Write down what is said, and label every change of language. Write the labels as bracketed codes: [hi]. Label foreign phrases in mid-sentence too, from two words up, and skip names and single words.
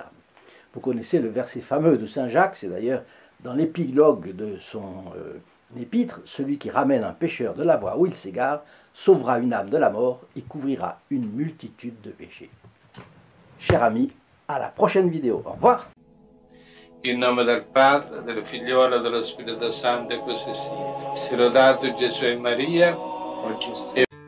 [fr] Vous connaissez le verset fameux de saint Jacques, c'est d'ailleurs dans l'épilogue de son épître, celui qui ramène un pécheur de la voie où il s'égare, sauvera une âme de la mort et couvrira une multitude de péchés. Chers amis, à la prochaine vidéo. Au revoir. [it] In nome del Padre, del Figliolo e dello Spirito Santo, e così sia. Sia lodato Gesù e Maria.